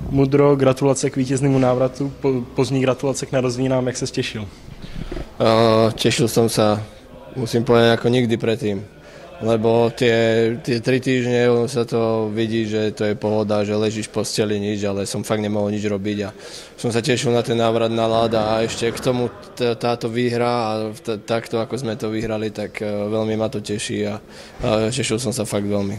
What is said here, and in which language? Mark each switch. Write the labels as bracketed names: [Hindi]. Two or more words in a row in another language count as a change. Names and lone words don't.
[Czech] Mudro, gratulace k vítěznému návratu, pozdní gratulace k narozeninám, jak se těšil? [Slovak] Tešil som sa, musím povedať, ako nikdy predtým. Lebo tie 3 týždne sa to vidí, že to je pohoda, že ležíš v posteli nič, ale som fakt nemohol nič robiť a som sa tešil na ten návrat na ľad a ešte k tomu táto výhra a takto, ako sme to vyhrali, tak veľmi ma to teší a tešil som sa fakt veľmi.